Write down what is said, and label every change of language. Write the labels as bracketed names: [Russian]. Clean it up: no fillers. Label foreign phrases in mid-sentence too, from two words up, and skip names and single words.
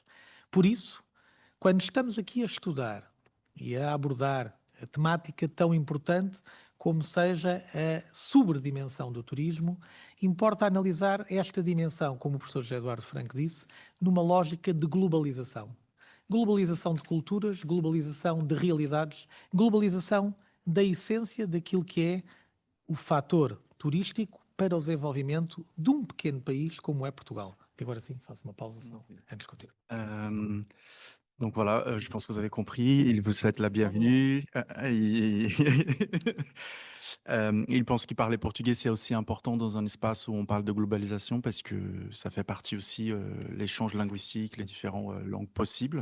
[Portuguese] Por isso, quando estamos aqui a estudar e a abordar a temática tão importante como seja a sobredimensão do turismo, importa analisar esta dimensão, como o professor José Eduardo Franco disse, numa lógica de globalização. Globalização de culturas, globalização de realidades, globalização da essência daquilo que é o fator turístico para o desenvolvimento de um pequeno país como é Portugal. E agora sim, faço uma pausa, senão antes de continuar. [French] Donc voilà, je pense que vous avez compris. Il vous souhaite la bienvenue. Il pense qu'il parlait portugais, c'est aussi important dans un espace où on parle de globalisation parce que ça fait partie aussi l'échange linguistique, les différentes langues possibles.